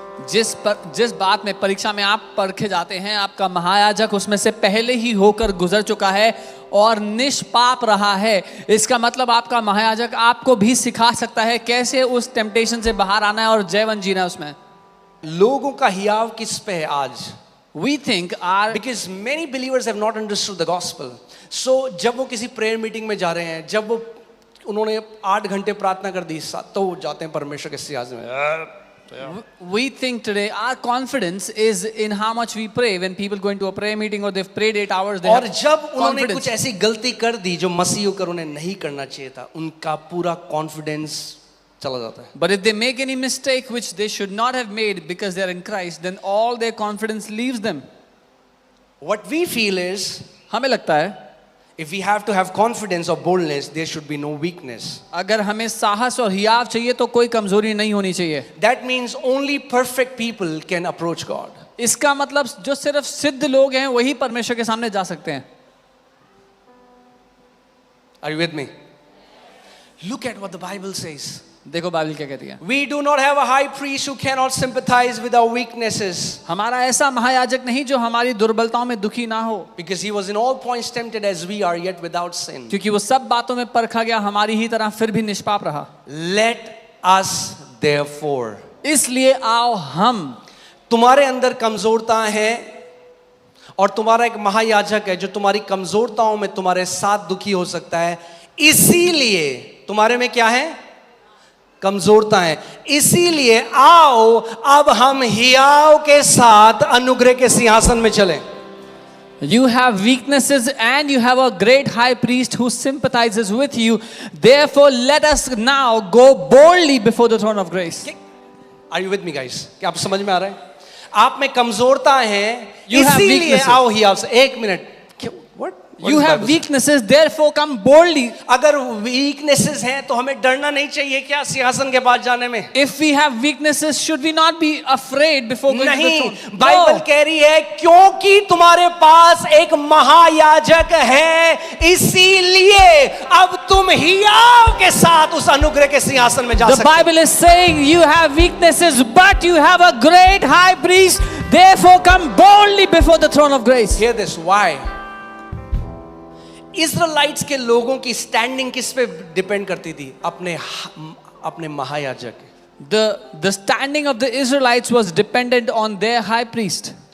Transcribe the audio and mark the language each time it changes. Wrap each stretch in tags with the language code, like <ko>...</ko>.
<hi>जिस बात में परीक्षा में आप परखे जाते हैं, आपका महायाजक उसमें से पहले ही होकर गुजर चुका है और निष्पाप रहा है. इसका मतलब आपका महायाजक आपको भी सिखा सकता है कैसे उस टेम्पटेशन से बाहर आना है और जीवन जीना है उसमें. लोगों का हियाव किस पे है आज?</hi> <en>We think our Because many believers have not understood the gospel.</en> <hi>So जब वो किसी प्रेयर मीटिंग में जा रहे हैं, जब वो उन्होंने 8 घंटे प्रार्थना कर दी, तो वो जाते हैं परमेश्वर के सिंहासन में,</hi> <en>We think today our confidence is in how much we pray. When people go into a prayer meeting or they've prayed 8 hours, they</en> <hi>और</hi> <en>have</en> <hi>जब उन्होंने</hi> <en>confidence.</en> <hi>कुछ ऐसी गलती कर दी जो मसीह होकर उन्हें नहीं करना चाहिए था, उनका पूरा कॉन्फिडेंस चला जाता है.</hi> <en>But if they make any mistake which they should not have made because they are in Christ, then all their confidence leaves them. What we feel is,</en> <hi>हमें लगता है</hi> <en>if we have to have confidence or boldness, there should be no weakness.</en> <hi>अगर हमें साहस और हियाव चाहिए तो कोई कमजोरी नहीं होनी चाहिए.</hi> <en>That means only perfect people can approach God.</en> <hi>इसका मतलब जो सिर्फ सिद्ध लोग हैं वही परमेश्वर के सामने जा सकते हैं.</hi> <en>Are you with me? Look at what the Bible says.</en> <hi>देखो बाइबल क्या कहती है.</hi> <en>We do not have a high priest who cannot sympathize with our weaknesses,</en> <hi>हमारा ऐसा महायाजक नहीं जो हमारी दुर्बलताओं में दुखी ना हो,</hi> <en>because he was in all points tempted as we are, yet without sin.</en> <hi>क्योंकि वो सब बातों में परखा गया हमारी ही तरह फिर भी निष्पाप रहा.</hi> <en>Let us therefore.</en> <hi>इसलिए आओ हम. तुम्हारे अंदर कमजोरता है और तुम्हारा एक महायाजक है जो तुम्हारी कमजोरताओं में तुम्हारे साथ दुखी हो सकता है. इसीलिए तुम्हारे में क्या है? कमजोरता है. इसीलिए आओ अब हम हियाव के साथ अनुग्रह के सिंहासन में चलें.</hi> <en>You have weaknesses and you have a great high priest who sympathizes with you. Therefore, let us now go boldly before the throne of grace. Are you with me, guys?</en> <hi>क्या आप समझ में आ रहा है? आप में कमजोरता है,</hi> <en>You have</en> <hi>इसीलिए</hi> <en>weaknesses.</en> <hi>आओ हियाव से. एक minute. What?</hi> <en>You have weaknesses, therefore come boldly.</en> <hi>अगर वीकनेसेस हैं तो हमें डरना नहीं चाहिए क्या सिंहासन के पास जाने में?</hi> <en>If we have weaknesses, should we not be afraid before going to the</en> <hi>नहीं,</hi> <en>throne?</en> <hi>Bible</hi> <en>No.</en> <hi>कह रही है क्योंकि तुम्हारे पास एक महायाजक है, इसीलिए अब तुम हियाव के साथ उस अनुग्रह के सिंहासन में जा</hi> <en>The</en> <hi>सकते हो.</hi> <en>Bible is saying you have weaknesses, but you have a great high priest. Therefore, come boldly before the throne of grace. Hear this, why?</en> <hi>इज़राइट्स के लोगों की स्टैंडिंग किस पे डिपेंड करती थी? अपने महायाजक.</hi> <en>The standing of the Israelites was dependent on their high priest.</en>